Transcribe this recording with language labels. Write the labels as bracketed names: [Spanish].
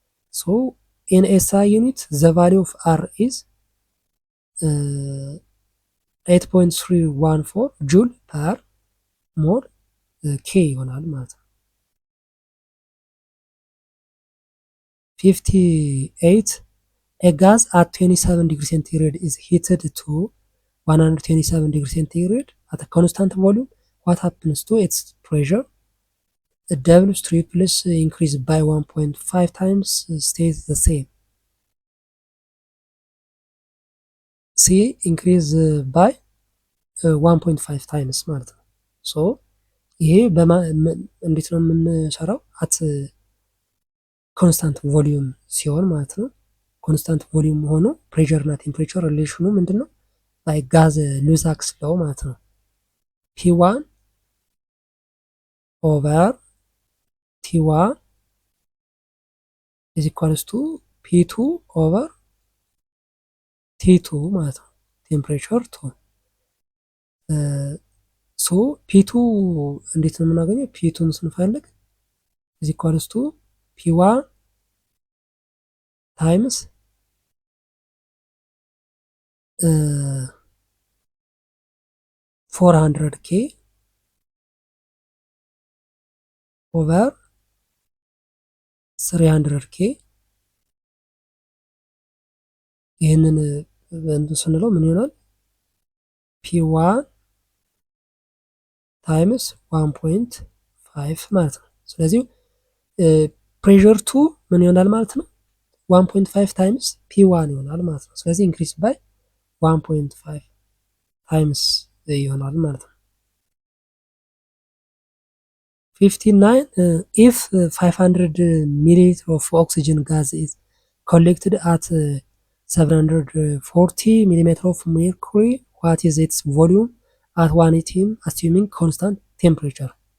[English] So in SI unit the value of R is 8.314 joule per mole K [Amharic] ይሆናል ማለት ነው። [English] 58 a gas at 27 degrees centigrade is heated to 127 degrees centigrade at a constant volume. What happens to its pressure? The doubles, triples increase by 1.5 times, stays the same. C increase by 1.5 times [Amharic] ማለት ነው። ሶ ይሄ እንዴት ነው የምንሰራው? አት ኮንስታንት ቮሊዩም ሲሆን ማለት ነው። ኮንስታንት ቮሊዩም ሆኖ ፕሬሸር እና ቴምፕሬቸር ሪሌሽኑ ምንድን ነው? ባይ ጋዝ ሉዛክስ ሎው ማለት ነው። [English] P1 ኦቨር T1 is equals to P2 ኦቨር T2 [Amharic] ማለት ነው። ቴምፕሬቸር ቱ ሶ P2 እንዴት ነው የምናገኘው? P2ን ስንፈልግ [English] is equals to P1 times 400K over 300K [Amharic] ይህንን ስንለው ምን ይሆናል? P1 ታይምስ 1.5 ማለት ነው። ስለዚህ ፕሬሸር ቱ ምን ይሆናል ማለት ነው? 1.5 ታይምስ P1 ይሆናል ማለት ነው። [English] ስለዚህ ኢንክሪስ ባይ 1.5 ታይምስ ይሆናል ማለት ነው። 59 if 500 milliliter of oxygen gas is collected at 740 millimeter of mercury, what is its volume at 1 atm assuming constant temperature?